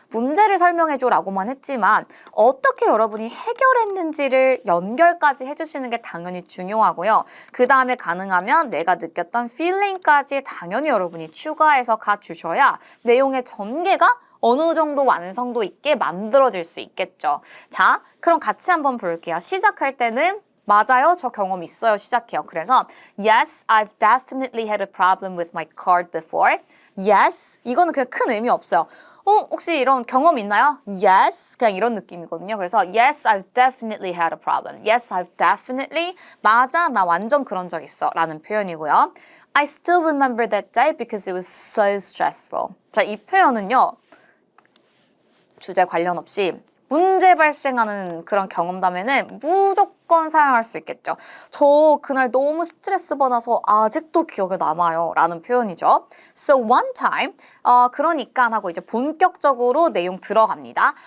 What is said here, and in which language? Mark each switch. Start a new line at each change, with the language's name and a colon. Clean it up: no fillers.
Korean: 문제를 설명해줘 라고만 했지만 어떻게 여러분이 해결했는지를 연결까지 해주시는 게 당연히 중요하고요. 그 다음에 가능하면 내가 느꼈던 feeling까지 당연히 여러분이 추가해서 가주셔야 내용의 전개가 어느 정도 완성도 있게 만들어질 수 있겠죠. 자, 그럼 같이 한번 볼게요. 시작할 때는 맞아요, 저 경험 있어요. 시작해요. 그래서
English: Yes, I've definitely had a problem with my card before.
Korean: Yes, 이거는 그냥 큰 의미 없어요. 혹시 이런 경험 있나요? Yes, 그냥 이런 느낌이거든요.
English: 그래서 Yes, I've definitely had a problem. Yes, I've definitely.
Korean: 맞아, 나 완전 그런 적 있어. 라는 표현이고요.
English: I still remember that day because it was so stressful.
Korean: 자, 이 표현은요. 주제 관련 없이 문제 발생하는 그런 경험담에는 무조건 사용할 수 있겠죠. 저 그날 너무 스트레스 받아서 아직도 기억에 남아요 라는 표현이죠.
English: So one time,
Korean: 그러니까 하고 이제 본격적으로 내용 들어갑니다.